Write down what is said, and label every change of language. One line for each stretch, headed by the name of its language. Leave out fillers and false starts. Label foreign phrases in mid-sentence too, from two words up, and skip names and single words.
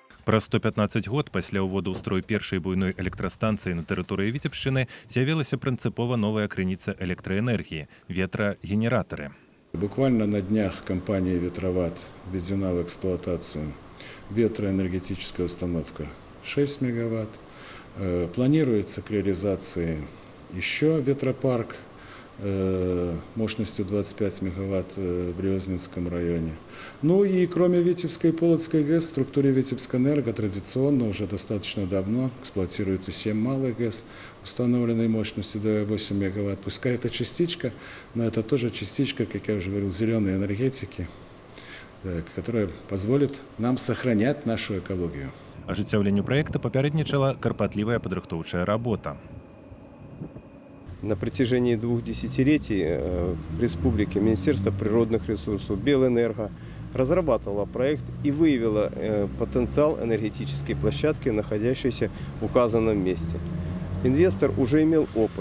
Belarusian: Праз 115 год пасля ўводу ў строй першай буйной электрастанцыі на тэрыторыі Віцебшчыны з'явілася прынцыпова новая крыніца электраэнергіі – ветрагенератары.
Russian: Буквально на днях компания «Ветроват» введена в эксплуатацию ветроэнергетическая установка 6 мегаватт. Планируется к реализации еще ветропарк мощностью 25 мегаватт в Рёзнинском районе. Ну и кроме Витебской и Полоцкой ГЭС, в структуре Витебскэнерго традиционно уже достаточно давно эксплуатируется 7 малых ГЭС, установленной мощностью до 8 мегаватт. Пускай это частичка, но это тоже частичка, как я уже говорил, зеленой энергетики, которая позволит нам сохранять нашу экологию.
Belarusian: Ажыццяўленню праекта папярэднічала карпатлівая падрыхтоўчая работа.
Russian: На протяжении 2 десятилетий в республике Министерство природных ресурсов, Белэнерго разрабатывало проект и выявило потенциал энергетической площадки, находящейся в указанном месте. Инвестор уже имел опыт.